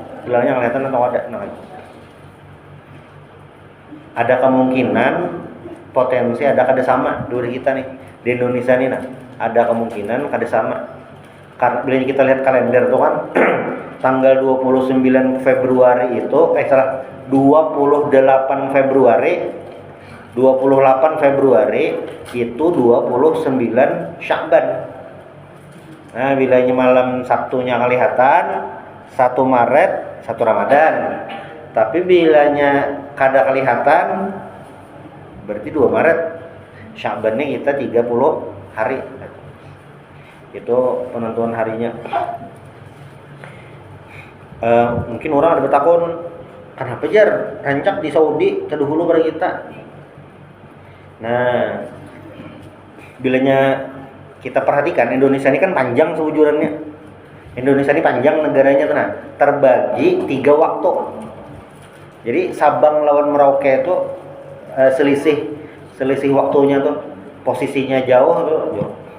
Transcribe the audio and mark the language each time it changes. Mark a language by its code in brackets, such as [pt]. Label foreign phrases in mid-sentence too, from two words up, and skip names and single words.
[id] Hilalnya kelihatan atau ada? Nah, ada kemungkinan potensi ada kada sama dua kita nih di Indonesia nih, nah ada kemungkinan kada sama. Karena bila kita lihat kalender tuh kan tanggal 29 Februari itu 28 Februari itu 29 Sya'ban. Nah, bilanya malam Sabtunya kelihatan 1 Maret 1 Ramadan. Tapi bilanya kada kelihatan berarti 2 Maret. Sya'bannya kita 30 hari. Itu penentuan harinya. [bjn] Mungkin orang ada bertakun, kenapa jar rancak di Saudi terdahulu pada kita. [id] Nah, bilanya kita perhatikan Indonesia ini kan panjang seujurannya. Indonesia ini panjang negaranya tuh, nah, terbagi 3 waktu. Jadi Sabang lawan Merauke itu selisih waktunya tuh, posisinya jauh tuh, jauh.